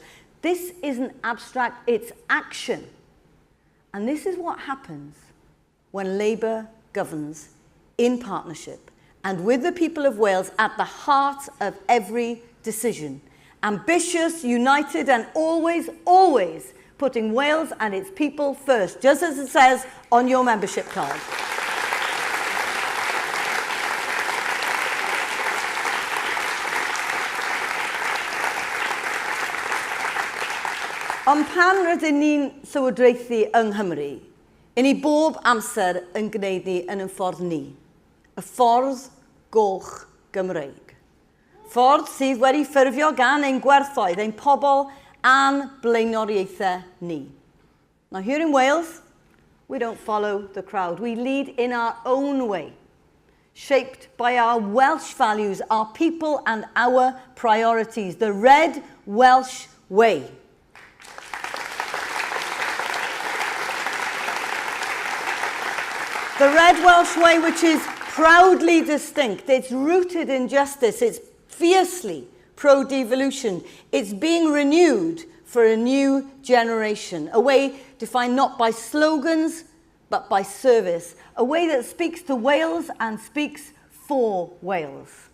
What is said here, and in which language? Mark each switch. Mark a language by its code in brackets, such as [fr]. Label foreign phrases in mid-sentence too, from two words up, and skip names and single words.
[en] This isn't abstract, it's action. And this is what happens when Labour governs in partnership and with the people of Wales at the heart of every decision. Ambitious, united, and always, always putting Wales and its people first, just as it says on your membership card. [cy] Ond pan rydyn ni'n llywodraethu yng Nghymru, i ni bob amser yn gwneud ni yn ein ffordd ni, y ffordd goch Gymreig. Ffordd sydd wedi ffurfio gan ein gwerthoedd, ein pobl a'n blaenoriaethau ni. [en] Now here in Wales, we don't follow the crowd. We lead in our own way, shaped by our Welsh values, our people and our priorities, the Red Welsh way. The Red Welsh way, which is proudly distinct, it's rooted in justice, it's fiercely pro-devolution, it's being renewed for a new generation, a way defined not by slogans, but by service, a way that speaks to Wales and speaks for Wales.